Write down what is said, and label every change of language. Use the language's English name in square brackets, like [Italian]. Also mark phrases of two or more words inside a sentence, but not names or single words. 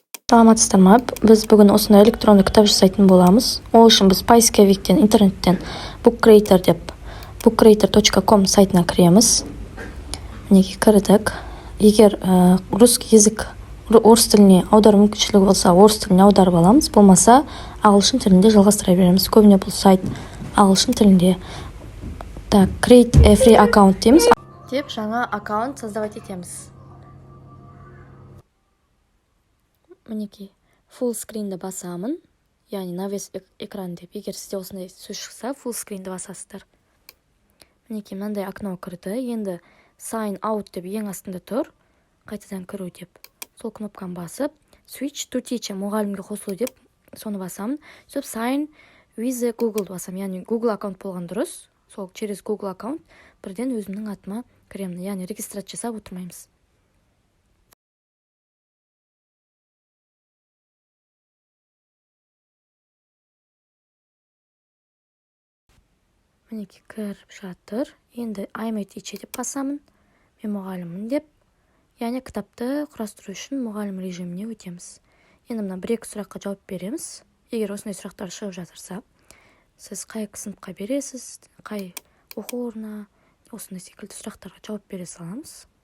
[Kazakh] Саламатсыздарма, біз бүгін осындай электронды кітап жасайтын боламыз. Ол үшін біз поисковиктен, интернеттен bookcreator деп bookcreator.com сайтына кіреміз. Мінеки кірдік. [Russian] Егер русский язык, [Kazakh] орыс тіліне аудару мүмкіншілігі болса, орыс тіліне аударып аламыз. Болмаса, ағылшын тілінде жалғастыра береміз. Көбіне бұл сайт ағылшын тілінде. Так, [English] create a free account дейміз. [Kazakh] Деп жаңа аккаунт создавать етеміз. Мінеки [English] full screenді [Kazakh] басамын, яғни [Russian] на весь экран [Kazakh] деп. Егер сізде осындай сөз шықса, [English] full screenді [Kazakh] басасыздар. Мінеки мынандай окно кірді. Енді [English] sign out [Kazakh] деп ең астында тұр, қайтадан кіру деп. Сол кнопканы басып, [English] switch to teacher, [Kazakh] мұғалімге қосылу деп, соны басамын. Сөп [English] sign with Google [Kazakh] басамын, яғни Google аккаунт болған дұрыс. Сол через Google аккаунт бірден өзімнің атыма кіремін, яғни регистрация жасап отырмаймыз. Мінеки кіріп жатыр. Енді [English] I'm a teacher [Kazakh] деп басамын. Мен мұғаліммін деп. Яғни кітапты құрастыру үшін мұғалім режиміне өтеміз. Енді мына бір-екі сұраққа жауап береміз. Егер осындай сұрақтар шығып жатырса, сіз қай сыныпқа бересіз, қай оқу орнына, осындай секілді сұрақтарға жауап бере саламыз.